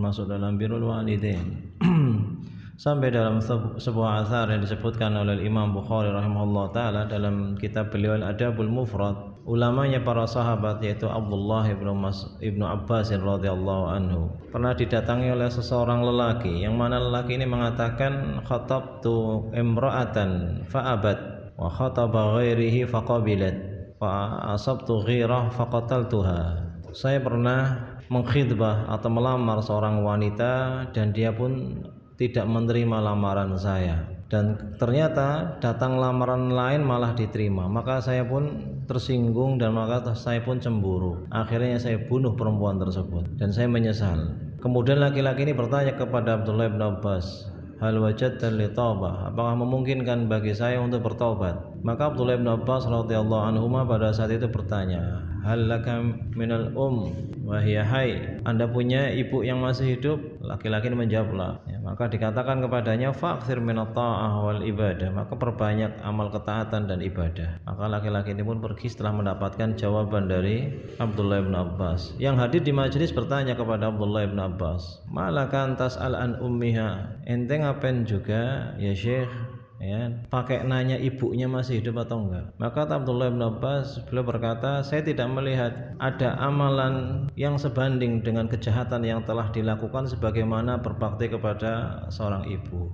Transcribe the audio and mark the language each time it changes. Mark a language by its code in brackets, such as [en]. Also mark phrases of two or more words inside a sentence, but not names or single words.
[id] sampai dalam sebuah athar yang disebutkan oleh Imam Bukhari [ar] رحمه الله تعالى [id] dalam kitab beliau Al-Adabul Mufrad, ulamanya para sahabat yaitu Abdullah ibnu Abbas [ar] رضي الله عنه [id] pernah didatangi oleh seseorang lelaki, yang mana lelaki ini mengatakan, [ar] خطبت امرأة فأبت وخطب غيره فقبلت فأصبت غيرة فقتلتها. [id] Saya pernah mengkhidbah atau melamar seorang wanita dan dia pun tidak menerima lamaran saya, dan ternyata datang lamaran lain malah diterima, maka saya pun tersinggung dan maka saya pun cemburu. Akhirnya saya bunuh perempuan tersebut dan saya menyesal. Kemudian laki-laki ini bertanya kepada Abdullah bin Abbas, [ar] هل وجدت لي توبة, [id] apakah memungkinkan bagi saya untuk bertobat? Maka Abdullah bin Abbas [ar] رضي الله عنهما [id] pada saat itu bertanya, [ar] هل لك من وهي حي, [id] Anda punya ibu yang masih hidup? Laki-laki ini menjawablah, ya, maka dikatakan kepadanya, [ar] فأخر من الطاعة والعبادة, [id] maka perbanyak amal ketaatan dan ibadah. Maka laki-laki ini pun pergi setelah mendapatkan jawaban dari Abdullah bin Abbas. Yang hadir di majelis bertanya kepada Abdullah bin Abbas, [ar] مالكن تسأل عن أمها, [id] ente ngapain juga ya Syekh, ya, pakai nanya ibunya masih hidup atau enggak? Maka Abdullah bin Abbas beliau berkata, saya tidak melihat ada amalan yang sebanding dengan kejahatan yang telah dilakukan sebagaimana berbakti kepada seorang ibu.